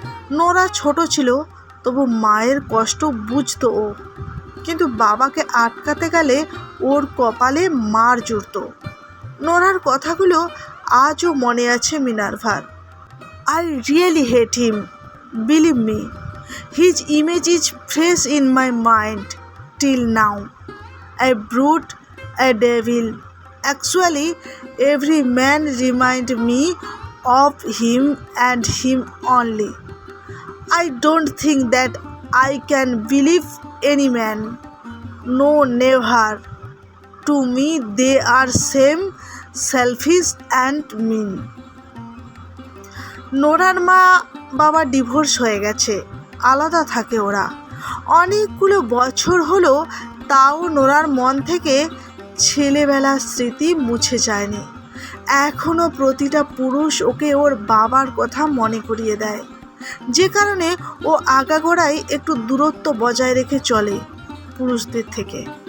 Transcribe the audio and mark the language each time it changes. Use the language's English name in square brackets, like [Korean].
[Bangla] Nora ছোট ছিল, তবু মায়ের কষ্ট বুঝতো ও, কিন্তু বাবাকে আটকাতে গেলে ওর কপালে মার জুড়ত। নোরার কথাগুলো আজও মনে আছে মিনার্ভার। [English] I really hate him, believe me, his image is fresh in my mind till now. A brute, a devil. Actually, every man reminds me of him and him only. I don't think that I can believe any man. No, never. To me, they are same selfish and mean. [Bangla] নোরার মা বাবা divorce হয়ে গেছে, আলাদা থাকে ওরা। অনেকগুলো বছর হলো, তাও নোরার মন থেকে ছেলেবেলার স্মৃতি মুছে যায়নি। এখনও প্রতিটা পুরুষ ওকে ওর বাবার কথা মনে করিয়ে দেয়, যে কারণে ও আগাগোড়াই একটু দূরত্ব বজায় রেখে চলে পুরুষদের থেকে।